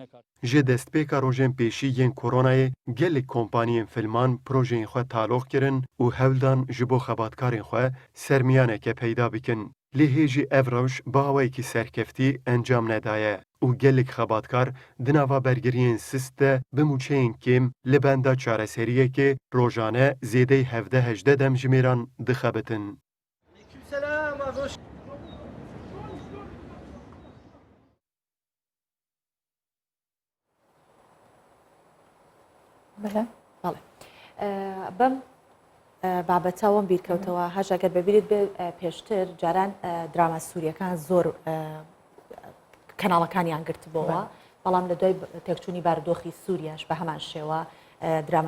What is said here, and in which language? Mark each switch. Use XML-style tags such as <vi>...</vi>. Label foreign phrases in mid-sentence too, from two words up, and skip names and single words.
<ku>Ji destpêka rojên pêşî yên koronayê gelek kompaniyên filman projeyên xwe taloq kirin û hewldan ji bo xebatkarên xwe sermiyaneke peyda bikin. Lê hê jî ev rewş bi awayekî serkeftî encam nedaye û gelek xebatkar di nava bergiriyên sist de bi mûçeyên kêm li benda çareseriyekê rojane zêdey 17-18 dem ji mêran dixebitin.</ku> <ckb>بەڵێ بەم بابەتەوەم بیرکەوتەوە هەژەگەر ببیرت بێ پێشتر جاران دراما سووریەکان زۆر کەناڵەکانیان گرتبەوە بەڵام لە دوای تێکچوونی بارودۆخی سووریاش بە هەمان شێوە دراما</ckb>